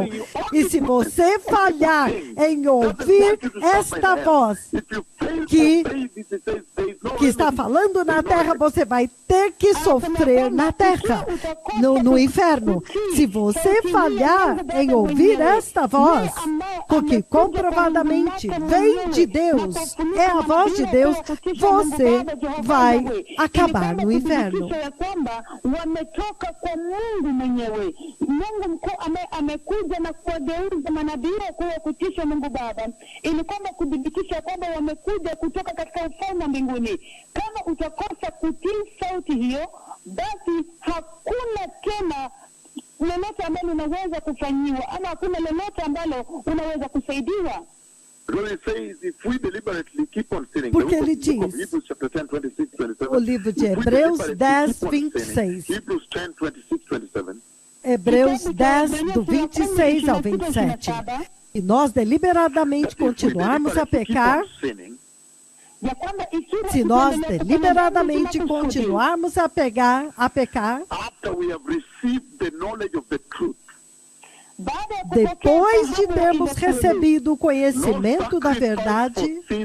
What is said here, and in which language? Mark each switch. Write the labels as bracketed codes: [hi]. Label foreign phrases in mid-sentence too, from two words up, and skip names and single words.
[pt] E se você falhar em ouvir esta voz que está falando na terra, você vai ter que sofrer na terra, no inferno. Se você falhar em ouvir esta voz, porque comprovadamente vem de Deus, é a voz de Deus, você vai acabar no inferno. [sw] Wametoka kwa Mungu mwenyewe. Mungu mkuu amekuja na kuwageuza manabii wakuu wa kutisha Mungu Baba, ili kwamba kudhibitisha kwamba wamekuja kutoka katika ufalme wa mbinguni. Kama utakosa kutii sauti hiyo, basi hakuna tena lolote ambalo unaweza kufanyiwa, ama hakuna lolote ambalo unaweza kusaidiwa. [pt] Porque ele diz, o livro de Hebreus 10, 26. Hebreus 10, do 26 ao 27. E nós deliberadamente continuarmos a pecar, se nós deliberadamente continuarmos a pecar, depois de termos recebido o conhecimento da verdade,